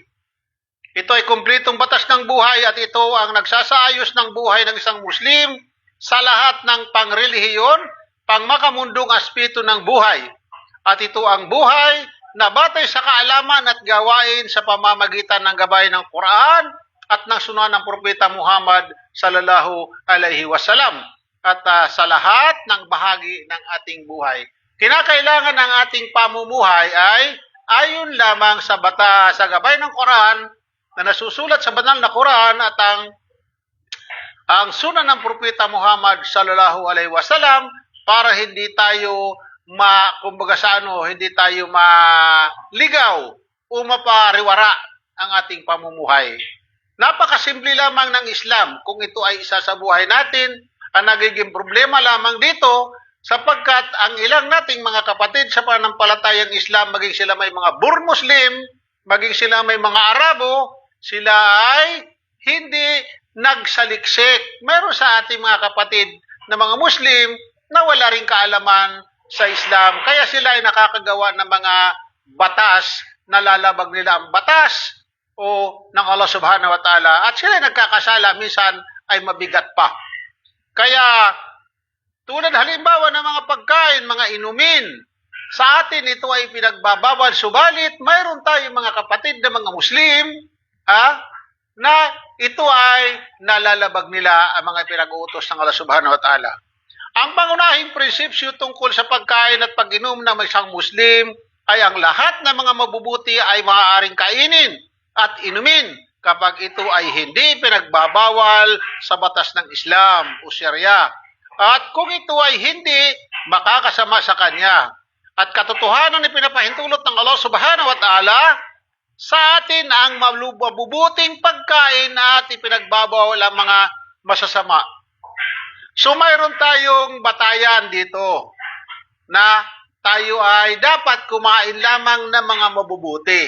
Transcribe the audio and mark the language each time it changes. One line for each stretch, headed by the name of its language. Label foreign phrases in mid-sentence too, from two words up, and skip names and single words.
Filipino: Ito ay kumpletong batas ng buhay at ito ang nagsasaayos ng buhay ng isang Muslim sa lahat ng pangrelihiyon, pangmakamundong aspeto ng buhay. At ito ang buhay na batay sa kaalaman at gawain sa pamamagitan ng gabay ng Quran at ng sunan ng Propeta Muhammad
Arabic: صلى الله عليه وسلم
Filipino: at sa lahat ng bahagi ng ating buhay. Kinakailangan ng ating pamumuhay ay ayon lamang sa gabay ng Quran na nasusulat sa banal na Quran at ang sunan ng Propeta Muhammad
Arabic: صلى الله عليه وسلم
Filipino: para hindi tayo hindi tayo maligaw o mapariwara ang ating pamumuhay. Napakasimple lamang ng Islam kung ito ay isa sa buhay natin. Ang nagiging problema lamang dito sapagkat ang ilang nating mga kapatid sa pananampalatayang Islam, maging sila may mga Muslim, maging sila may mga Arabo, sila ay hindi nagsaliksik. Meron sa ating mga kapatid na mga Muslim na wala ring kaalaman sa Islam, kaya sila ay nakakagawa ng mga batas na lalabag nila ang batas o ng Allah
Arabic: سبحانه وتعالى
Filipino: at sila ay nagkakasala, minsan ay mabigat pa. Kaya tulad halimbawa ng mga pagkain, mga inumin, sa atin ito ay pinagbabawal, subalit mayroon tayong mga kapatid na mga Muslim na ito ay nalalabag nila ang mga pinag-uutos ng Allah
Arabic: سبحانه وتعالى.
Filipino: Ang pangunahing prinsipyo tungkol sa pagkain at pag-inom ng isang Muslim ay ang lahat ng mga mabubuti ay maaaring kainin at inumin kapag ito ay hindi pinagbabawal sa batas ng Islam o Sharia. At kung ito ay hindi makakasama sa kanya. At katotohanan na pinapahintulot ng Allah
Arabic: سبحانه وتعالى
Filipino: sa atin ang mabubuting pagkain at ipinagbabawal ang mga masasama. So mayroon tayong batayan dito na tayo ay dapat kumain lamang ng mga mabubuti.